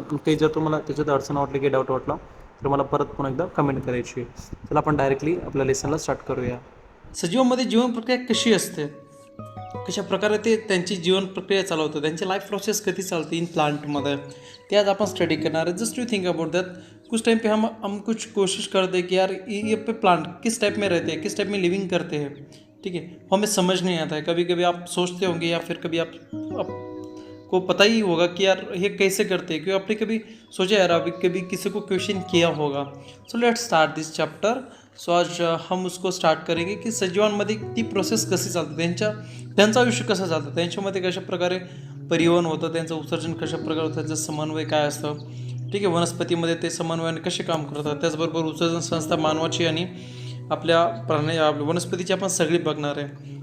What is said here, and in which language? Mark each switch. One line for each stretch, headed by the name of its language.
Marathi: आणि काही जर तुम्हाला त्याच्यात अडचण वाटली की डाऊट वाटला तर मला परत पुन्हा एकदा कमेंट करायची आहे. चला आपण डायरेक्टली आपल्या लेसनला स्टार्ट करूया. सजीवांमध्ये जीवन प्रक्रिया कशी असते, कशा प्रकारे ते त्यांची जीवन प्रक्रिया चालवतं, त्यांची लाइफ प्रोसेस कधी चालते इन प्लांटमध्ये, ते
Hindi: आज अपन स्टडी करना है.
English: Just you think about that.
Hindi: कुछ टाइम पे हम कुछ कोशिश करते हैं कि यार ये पे प्लांट किस टाइप में रहते हैं, किस टाइप में लिविंग करते हैं. ठीक है, हमें समझ नहीं आता है. कभी कभी आप सोचते होंगे या फिर कभी को पता ही होगा कि यार ये कैसे करते हैं, क्योंकि आपने कभी सोचा यार अभी कभी किसी को क्वेश्चन किया होगा.
English: So let's start this chapter.
Hindi: सो आज हम उसको स्टार्ट करेंगे की
Marathi: सजीवांमध्ये ती प्रोसेस कशी चालते, त्यांचं आयुष्य कसं चालतं, त्यांच्यामध्ये कशा प्रकारे परिवहन होतं, त्यांचं उत्सर्जन कशा प्रकारे होतं, त्याचं समन्वय काय असतं. ठीक आहे, वनस्पतीमध्ये ते समन्वयाने कसे काम करतात. त्याचबरोबर उत्सर्जन संस्था मानवाची आणि आपल्या वनस्पतीची आपण सगळी बघणार आहे.